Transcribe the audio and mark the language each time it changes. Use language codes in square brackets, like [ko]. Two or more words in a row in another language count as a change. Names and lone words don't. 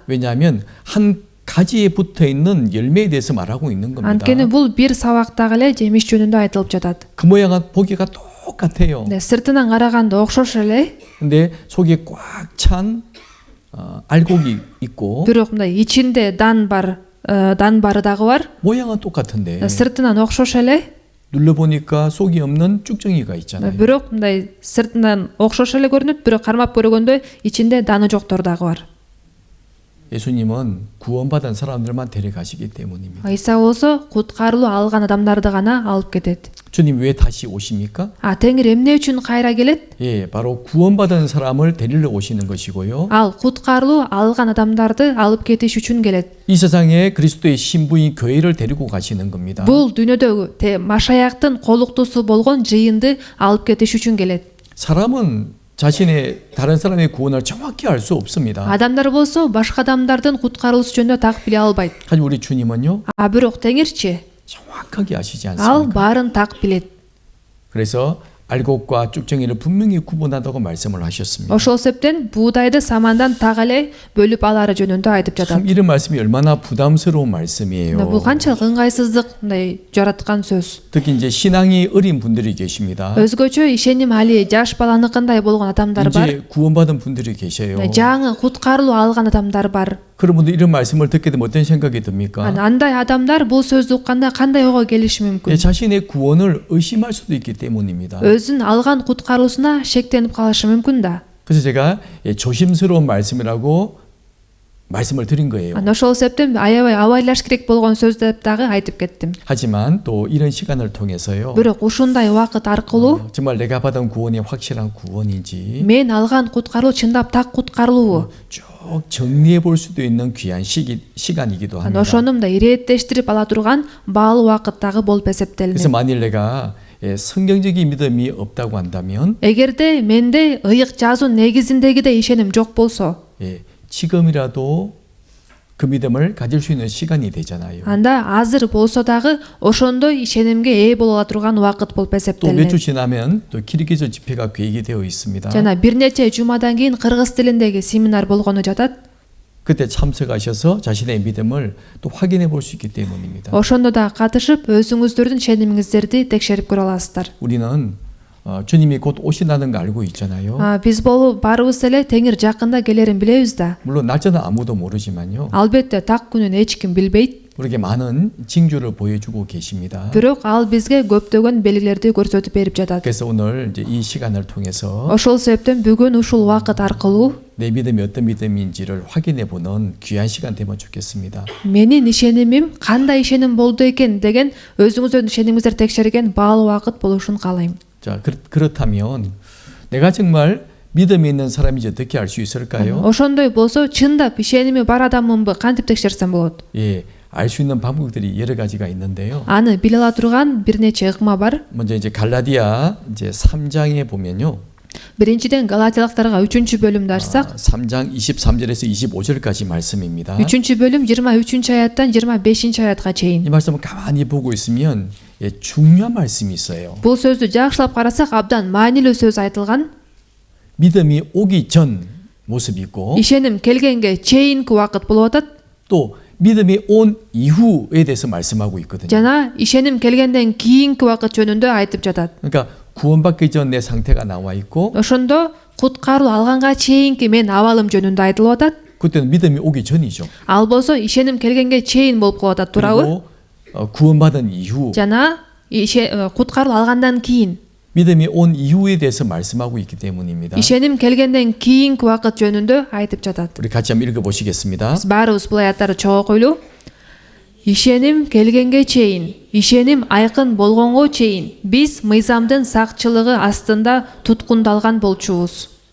[ko] 왜냐하면 한 가지에 붙어 있는 열매에 대해서 말하고 있는 겁니다. [ky] Анткени бул бир сабактагы эле жемиш жөнүндө айтылып жатат. [ko] 그 모양은 보기가 똑같아요. [ky] Сыртынан караганда окшош эле, [ko] 근데 속에 꽉 찬 알곡이 있고 [ky] бирок мындай ичинде дан бары дагы бар. [ko] 모양은 똑같은데 [ky] Сыртынан окшош эле, [ko] 눌러보니까 속이 없는 쭉정이가 있잖아요. [ky] бирок мындай сыртынан окшош эле көрүнөт, бирок кармап көргөндө ичинде даны жоктор дагы бар. [ko] 예수님은 구원받은 사람들만 데려가시기 때문입니다. [ky] Иса болсо куткарылуу алган адамдарды гана алып кетет. [ko] 주님 왜 다시 오십니까? [ky] Теңир эмне үчүн кайра келет? [ko] 예, 바로 구원받은 사람을 데리러 오시는 것이고요. [ky] Ал куткарылуу алган адамдарды алып кетиш үчүн келет. [ko] 이 세상에 그리스도의 신부인 교회를 데리고 가시는 겁니다. [ky] Бул дүйнөдөгү Машаяктын колуктусу болгон жыйынды алып кетиш үчүн келет. [ko] 사람은 자신의 다른 사람의 구원을 정확히 알 수 없습니다. [ky] Адамдар болсо башка адамдардын куткарылуусу жөнүндө так биле албайт. [ko] 하지만 우리 주님은요, [ky] Бирок Теңирчи [ko] 정확하게 아시지 [ky] ал [ko] 않습니까? [ky] баарын так билет. [ko] 그래서 알곡과 쭉정이를 분명히 구분한다고 말씀을 하셨습니다. [ky] Ошол себептен буудайды самандан так эле бөлүп алары жөнүндө айтып жатат. [ko] 참 이런 말씀이 얼마나 부담스러운 말씀이에요. [ky] Бул канчалык ыңгайсыздык мындай жараткан сөз. [ko] 특히 이제 신앙이 어린 분들이 계십니다. [ky] Өзгөчө ишеним али жаш баланыкындай болгон адамдар бар. [ko] 이제 구원받은 분들이 계셔요. [ky] жаңы куткарылуу алган адамдар бар. [ko] 그런 분들 이런 말씀을 듣게 되면 어떤 생각이 듭니까? [ky] Андай адамдар бул сөздү укканда кандай ойго келиши [ko] 예, [ky] мүмкүн? [ko] 자신의 구원을 의심할 수도 있기 때문입니다. [ky] өзүн алган куткаруусуна шектенип калышы мүмкүн да. [ko] 그래서 제가 조심스러운 말씀이라고 말씀을 드린 거예요. [ky] Ошол себептен аябай абайлаш керек болгон сөз деп дагы айтып кеттим. [ko] 하지만 또 이런 시간을 통해서요. [ky] Бирок ушундай убакыт аркылуу [ko] 정말 내가 받은 구원이 확실한 구원인지 [ky] мен алган куткаруу чындап так куткарылуубу? [ko] 쭉 정리해 볼 수도 있는 귀한 시간이기도 합니다. [ky] ошону мындай ирээтештирип ала турган баалуу убакыт дагы болуп [ko] 그래서 [ky] эсептелинет. [ko] 만일 내가 성경적인 믿음이 없다고 한다면 [ky] эгерде менде ыйык жазуу негизиндегидей ишеним жок болсо, [ko] 지금이라도 그 믿음을 가질 수 있는 시간이 되잖아요. [ky] анда азыр болсо дагы ошондой ишенимге ээ боло ала турган убакыт болуп [ko] 또 몇 주 [ky] эсептелинет. [ko] 지나면 또 키르기즈 집회가 계획이 되어 있습니다. [ky] жана бир нече жумадан кийин кыргыз тилиндеги семинар болгону жатат. [ko] 그때 참석하셔서 자신의 믿음을 또 확인해 볼 수 있기 때문입니다. [ky] ошондо да катышып өзүңүздөрдүн ишенимиңиздерди текшерип көрө аласыздар. [ko] 우리는 주님이 곧 오신다는 거 알고 있잖아요. [ky] Биз баарыбыз эле Теңир жакында келерин билебиз да. [ko] 물론 날짜는 아무도 모르지만요. [ky] Албетте так күнүн эч ким билбейт. [ko] 우리에게 많은 징조를 보여주고 계십니다. [ky] Бирок ал бизге көптөгөн белгилерди көрсөтүп берип жатат. [ko] 그래서 오늘 이제 이 시간을 통해서 [ky] ошол себептен бүгүн ушул убакыт аркылуу [ko] 내 믿음이 어떤 믿음인지를 확인해 보는 귀한 시간 되면 좋겠습니다. [ky] менин ишенимим кандай ишеним болду экен деген өзүңүздөрдүн ишенимиңиздерди текшерген баалуу убакыт болушун каалайм. [ko] 자, 그렇다면 내가 정말 믿음이 있는 사람인지 어떻게 알 수 있을까요? [ky] ошондой болсо чындап ишеними бар адаммынбы кантип текшерсем болот? [ko] 예, 알 수 있는 방법들이 여러 가지가 있는데요. [ky] аны биле ала турган бир нече ыкма бар. [ko] 먼저 이제 갈라디아 이제 3장에 보면요. [ky] Биринчиден Галатиялыктарга 3-бөлүмдү ачсак, [ko] 3장 23절에서 25절까지 말씀입니다. [ky] 3-бөлүм 23-аяттан 25-аятка чейин. [ko] 이 말씀을 가만히 보고 있으면 중요한 말씀이 있어요. [ky] Бул сөздү жакшылап карасак абдан маанилүү сөз айтылган. [ko] 믿음이 오기 전 모습이 있고 [ky] ишеним келгенге чейинки убакыт болуп атат. [ko] 또 믿음이 온 이후에 대해서 말씀하고 있거든요. [ky] жана ишеним келгенден кийинки убакыт жөнүндө айтып жатат. [ko] 그러니까 구원받기 전 내 상태가 나와 있고 [ky] ошондо куткаруу алганга чейинки мен абалым жөнүндө айтылып атат. [ko] 그때는 믿음이 오기 전이죠. [ky] ал болсо ишеним келгенге чейин болуп калып атат, туурабы? [ko] 그리고 구원받은 이후 [ky] жана куткаруу алгандан кийин [ko] 믿음이 온 이후에 대해서 말씀하고 있기 때문입니다. [ky] ишеним келгенден кийинки убакыт жөнүндө айтып жатат. [ko] 우리 같이 한번 읽어보시겠습니다. [ky] Биз баарыбыз бул аяттарды чогуу окуйлу. Ишеним келгенге чейин, ишеним айкын болгонго чейин биз мыйзамдын сакчылыгы астында туткундалган болчубуз.